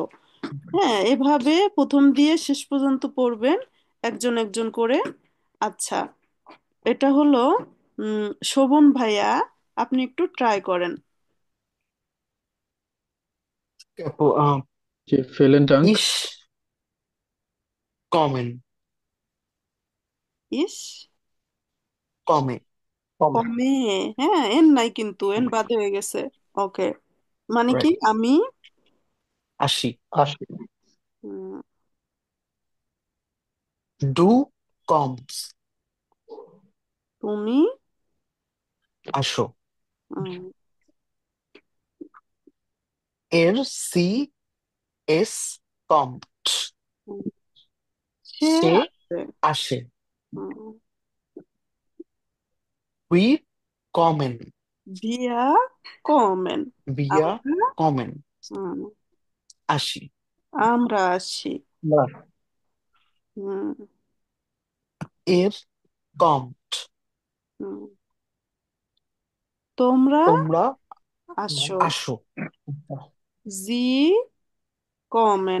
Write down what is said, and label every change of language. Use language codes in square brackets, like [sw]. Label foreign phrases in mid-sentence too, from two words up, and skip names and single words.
[bn] হ্যাঁ, এভাবে প্রথম দিয়ে শেষ পর্যন্ত পড়বেন একজন একজন করে। আচ্ছা, এটা হলো শোভন ভাইয়া, আপনি একটু ট্রাই করেন। [de] fill in tank. Ich kommen, ইস komme, কমে। [bn] কমে, হ্যাঁ এন নাই কিন্তু, এন বাদে হয়ে গেছে। ওকে, মানে কি [en] right, [bn] আমি, aschi. আসি। উম, [de] Du kommst, [bn] তুমি, আসো. উম, [de] Sie, es kommt, [bn] উম, সে সে আছে। আসে. উম, [de] Wir kommen, Wir kommen, wir [bn] আমরা, [de] kommen, উম, [bn] আসি. আমরা আসি। না, হুম, [de] Ihr kommt. [bn] হুম, তোমরা তোমরা আসো। আসো। [de] Sie kommen,